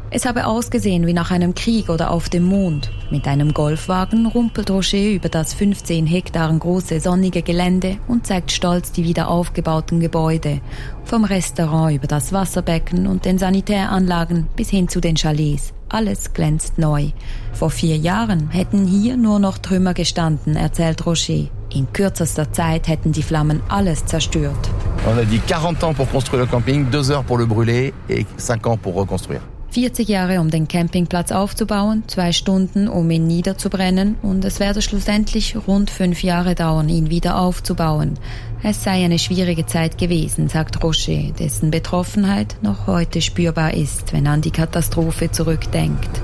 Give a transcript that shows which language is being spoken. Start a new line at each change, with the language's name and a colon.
German: Es habe ausgesehen wie nach einem Krieg oder auf dem Mond. Mit einem Golfwagen rumpelt Rocher über das 15 Hektar große sonnige Gelände und zeigt stolz die wieder aufgebauten Gebäude. Vom Restaurant über das Wasserbecken und den Sanitäranlagen bis hin zu den Chalets. Alles glänzt neu. Vor 4 Jahren hätten hier nur noch Trümmer gestanden, erzählt Rocher. In kürzester Zeit hätten die Flammen alles zerstört.
French: On a dit 40 ans pour construire le camping, 2 heures pour le brûler et 5 ans pour reconstruire.
German: 40 Jahre, um den Campingplatz aufzubauen, 2 Stunden, um ihn niederzubrennen, und es werde schlussendlich rund 5 Jahre dauern, ihn wieder aufzubauen. Es sei eine schwierige Zeit gewesen, sagt Rocher, dessen Betroffenheit noch heute spürbar ist, wenn er an die Katastrophe zurückdenkt.